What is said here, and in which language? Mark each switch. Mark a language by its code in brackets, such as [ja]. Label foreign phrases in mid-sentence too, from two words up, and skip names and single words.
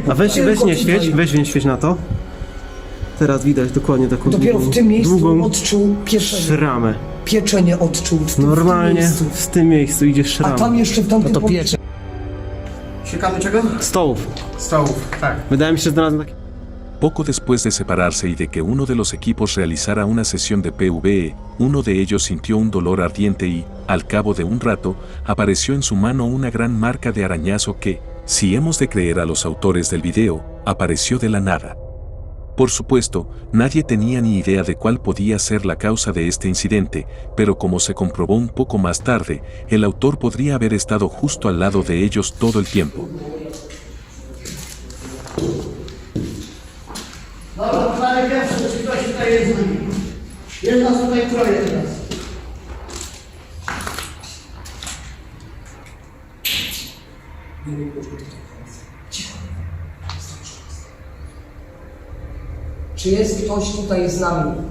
[pl] A weź nie świeć, nie świeć na to. Teraz widać dokładnie taką Dopiero w tym miejscu długą odczuł pieczenie. szramę. Pieczenie odczuł w tym Normalnie miejscu. w tym miejscu idzie A szrama. tam jeszcze w tamtym No to piecze. Szukamy czego? Stołów. Stołów, tak. Wydaje mi się, że znalazłem taki... [es] Poco después de separarse y de que uno de los equipos realizara una sesión de PvE, uno de ellos sintió un dolor ardiente y, al cabo de un rato, apareció en su mano una gran marca de arañazo que, si hemos de creer a los autores del video, apareció de la nada. Por supuesto, nadie tenía ni idea de cuál podía ser la causa de este incidente, pero como se comprobó un poco más tarde, el autor podría haber estado justo al lado de ellos todo el tiempo. [pl] Dobra, ale pierwsze, czy ktoś tutaj jest z nami? Jest nas tutaj troje teraz. Czy jest ktoś tutaj z nami?